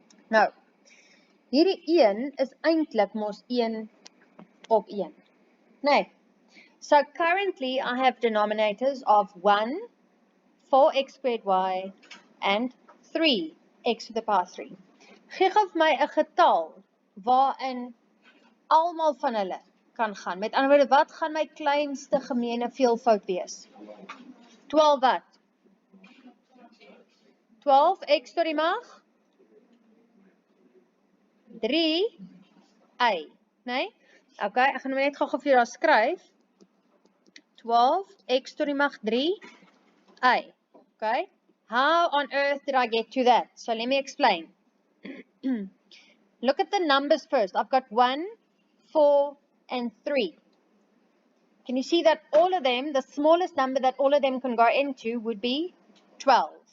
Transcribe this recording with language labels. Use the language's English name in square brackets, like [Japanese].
[Afrikaans] Nou, hierdie 1 is eintlik mos 1 op 1. Nee. [English] So currently I have denominators of 1, 4x squared y, and 3x to the power 3. [Afrikaans] Gee vir my 'n getal waarin almal van hulle kan gaan. Met ander woorde, wat gaan my kleinste gemeene veelvoud wees? 12 wat? 12x tot die mag 3y, nee? Okay, ek gaan net gou vir jou daar skryf. 12x tot die mag 3y. Okay? [English] How on earth did I get to that? So let me explain. Look at the numbers first. I've got 1, 4, and 3. Can you see that all of them, the smallest number that all of them can go into would be 12?